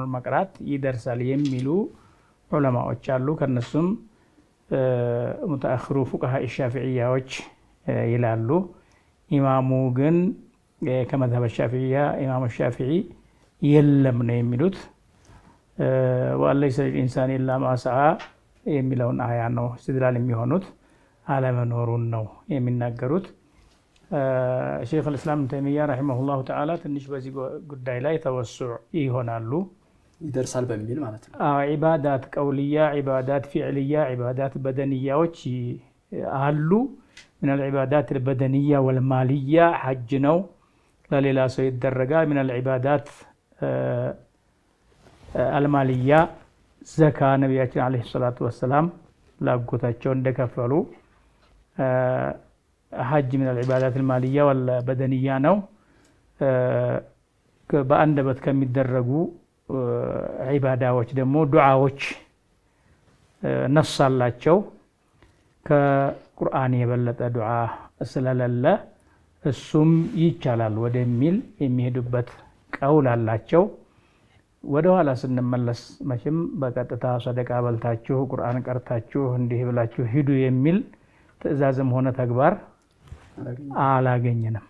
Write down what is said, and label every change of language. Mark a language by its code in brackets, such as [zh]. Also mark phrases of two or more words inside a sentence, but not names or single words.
[am] መቅራት ይደርሳል የሚሉ ዑለማዎች አሉ። ከነሱም ሙተአኺሩ ፉቃሃ ሻፊዒያዎች ይላሉ። ኢማሙ ግን ከመዝሀብ ሻፊዒያ ኢማሙ ሻፊዒ የለም ነው የሚሉት። [ar] وليس للإنسان إلا ما سعى [am] የሚለውን አያ ነው استدلال የሚሆኑት፣ አለመኖሩን ነው የሚናገሩት። [ar] شيخ الإسلام [am] ተይሚያ [ar] رحمه الله تعالى [am] ትንሽ በዚህ ጉዳይ ላይ ተወሱዕ ይሆናሉ። ይደርሳል በሚል ማለት ነው። [ar] عبادات قولية፣ عبادات فعلية፣ [am] ዒባዳት በደንያዎች አሉ። [ar] من العبادات البدنية والمالية حج [am] ነው ለሌላ ሰው ይደረጋል። [ar] من العبادات المالية [am] ዘካ ነብያችን [ar] عليه الصلاة والسلام [am] ላጎታቸው እንደከፈሉ ሐጅ [ar] من العبادات المالية والبدنية [am] ነው። በአንደበት ከሚደረጉ ዒባዳዎች ደግሞ ዱዓዎች ነሳላቸው ከቁርአን የበለጠ ዱዓ ስለሌለ እሱም ይቻላል ወደሚል የሚሄዱበት ቀውል አላቸው። ወደ ኋላ ስንመለስ መቼም በቀጥታ ሰደቃ በልታችሁ ቁርአን ቀርታችሁ እንዲህ ብላችሁ ሂዱ የሚል ትዕዛዝም ሆነ ተግባር አላገኘንም።